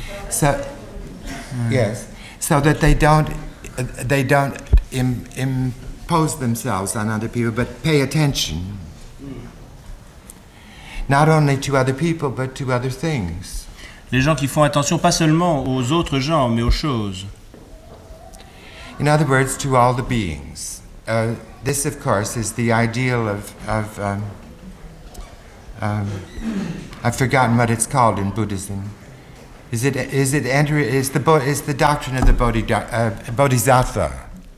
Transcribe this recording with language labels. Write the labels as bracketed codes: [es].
[en] So that they don't impose themselves on other people, but pay attention not only to other people but to other things. [fr] Les gens qui font attention pas seulement aux autres gens mais aux choses. [en] In other words, to all the beings. This of course is the ideal I've forgotten what it's called in Buddhism. Is it the doctrine of the Bodhisattva?